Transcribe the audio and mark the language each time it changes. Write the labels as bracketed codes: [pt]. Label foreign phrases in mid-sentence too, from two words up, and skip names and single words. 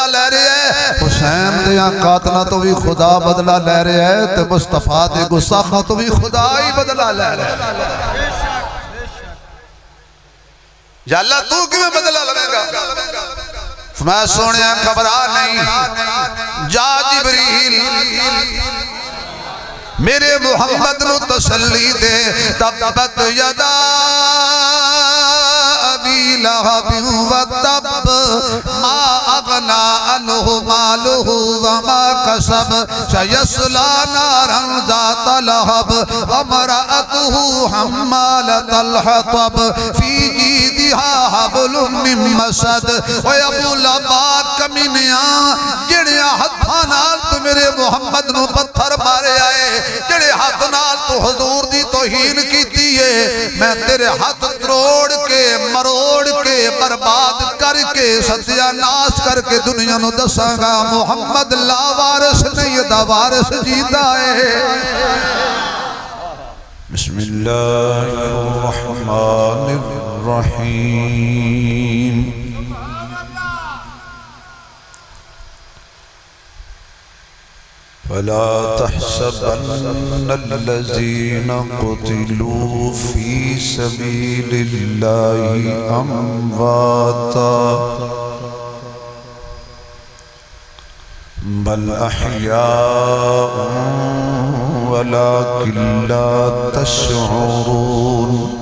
[pa] لے رہے ہیں، حسین دیاں قاتلہ تو بھی خدا بدلہ لے رہے ہیں، تے مصطفیٰ دے گستاخاں تو بھی خدا ہی بدلہ لے رہے ہیں۔ [ur] یا اللہ تو کیوں بدلہ لگے گا؟ [pa] میں سونے خبرہ نہیں، جا جبریل میرے محمد نو تسلی دے، [ar] تبت یدا ابی لہب و تب ما اغنا عنہ مالہ وما کسب سیصلی نارا ذات لہب وامرأتہ حمالۃ الحطب فی جیدہا حبل من مسد۔ [pa] اوے ابو لہب کمینیاں جڑیاں ہتھاں نال تو میرے محمد نو پتھر مارے آئے، جڑے ہاتھ نال تو حضور دی توہین کیتی ہے، میں تیرے ہاتھ تروڑ کے مروڑ کے برباد کر کے ستیہ ناس کر کے دنیا نو دساں گا محمد لا وارث نہیں دا وارث جیتا ہے۔ [ar] بسم اللہ الرحمن الرحیم۔ فلا تحسبن الذين قتلوا في سبيل الله أمواتا بل أحياء ولكن لا تشعرون